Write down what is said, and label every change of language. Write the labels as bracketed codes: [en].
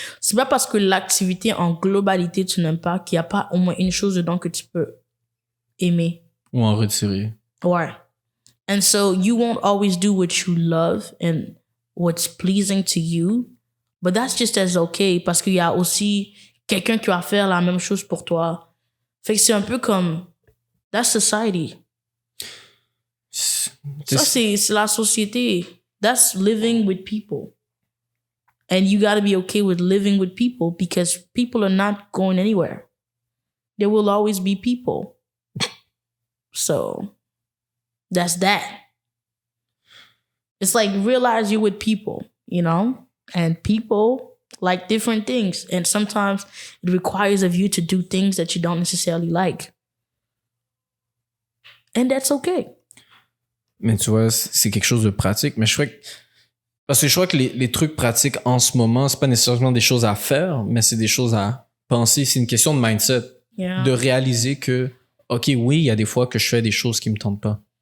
[fr] C'est pas parce que l'activité en globalité tu n'aimes pas qu'il y a pas au moins une chose dedans que tu peux aimer. ou en retirer. Ouais. [en] And so you won't always do what you love and what's pleasing to you. But that's just as okay [fr] parce qu'il y a aussi quelqu'un qui va faire la même chose pour toi. Fait que c'est un peu comme [en] that's society. [fr] Ça, c'est la société. [en] That's living with people. And you gotta be okay with living with people because people are not going anywhere. There will always be people. So, that's that. It's like realize you're with people, you know? And people like different things. And sometimes it requires of you to do things that you don't necessarily like. And that's okay. [fr] Mais tu vois, c'est quelque chose de pratique. Mais parce que je crois que les trucs pratiques en ce moment, c'est pas nécessairement des choses à faire, mais c'est des choses à penser. C'est une question de mindset. [en] Yeah. [fr] De réaliser que, OK, oui, il y a des fois que je fais des choses qui me tentent pas.